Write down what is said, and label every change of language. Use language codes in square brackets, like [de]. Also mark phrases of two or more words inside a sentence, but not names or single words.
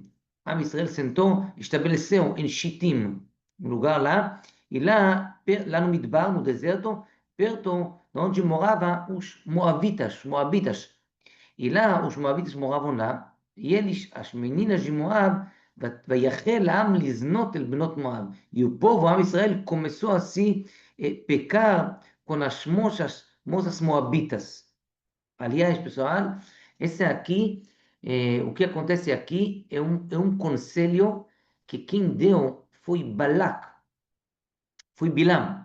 [pt] Am Israel sentou, estabeleceu em Shitim, um lugar lá, e lá no Midbar, no deserto, perto de onde moravam os Moabitas. E lá os moabitas moravam lá, e eles, as meninas de Moab, [he] ויחל העם לזנות אל בנות Moab. [pt] E o povo, Am Israel, começou a se pecar com as moças moabitas. Aliás, pessoal, esse aqui, o que acontece aqui é um conselho que quem deu foi Balak, foi Bilam.